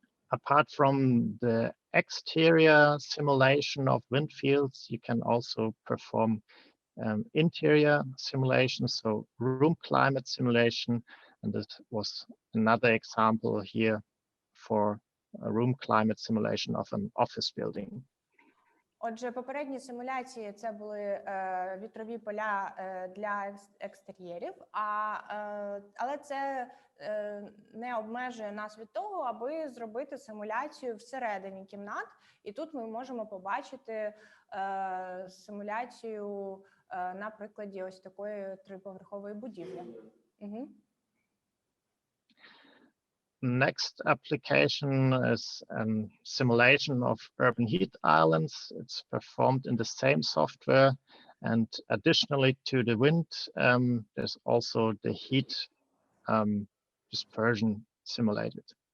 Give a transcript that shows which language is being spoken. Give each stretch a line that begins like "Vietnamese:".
English: Apart from the exterior simulation of wind fields, you can also perform interior simulations, so room climate simulation. And this was another example here for a room climate simulation of an office building.
Ukrainian: Отже, попередні симуляції – це були вітрові поля для екстер'єрів, але це не обмежує нас від того, аби зробити симуляцію всередині кімнат. І тут ми можемо побачити симуляцію на прикладі ось такої триповерхової будівлі.
English: Next application is a simulation of urban heat islands. It's performed in the same software, and additionally to the wind, there's also the heat dispersion simulated.